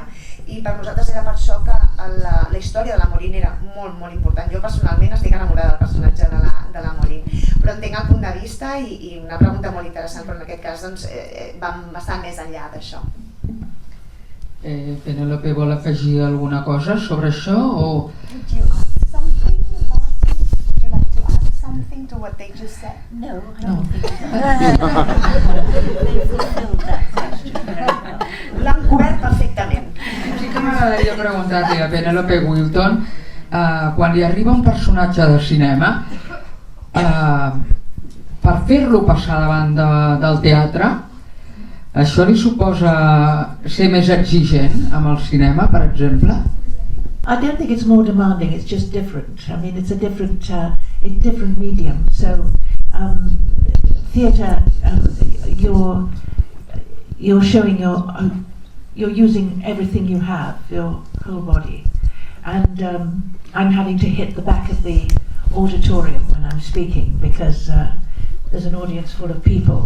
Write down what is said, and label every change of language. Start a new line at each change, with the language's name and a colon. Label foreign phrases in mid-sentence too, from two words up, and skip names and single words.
Catalan: I per nosaltres era per això que la història de la Maureen era molt, molt important. Jo personalment estic enamorada del personatge de la Maureen, però entenc el punt de vista i una pregunta molt interessant, però en aquest cas vam bastant més enllà d'això. Penelope vol afegir alguna cosa sobre això o...
English: Would you add something, Would you like to add something to what they just said? No, I don't think so. They fulfilled that question very well.
Catalan: L'han cobert perfectament. Sí que m'agradaria preguntar-li a Penelope Wilton, quan li arriba un personatge de cinema, per fer-lo passar davant del teatre, això li suposa ser més exigent amb el cinema, per exemple?
English: I don't think it's more demanding, it's just different. I mean, it's a different medium. So, theatre, you're showing you're using everything you have, your whole body. And I'm having to hit the back of the auditorium when I'm speaking because there's an audience full of people.